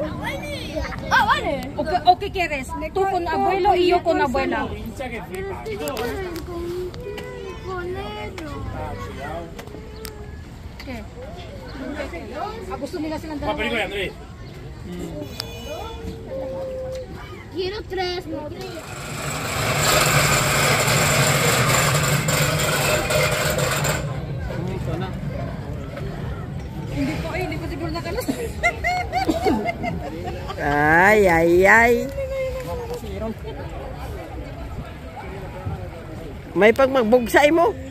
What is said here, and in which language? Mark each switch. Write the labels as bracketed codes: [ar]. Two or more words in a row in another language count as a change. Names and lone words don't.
[es] Ah, vale. ¿O qué quieres? ¿Tú con abuelo y yo con abuela? Pero estoy con ellos. ¿Qué? [tl] Gusto nila silang dalawa. [es] Quiero tres, no tres. [tl] Hindi ko siguro nakalas. Ay. May pag magbugsay mo.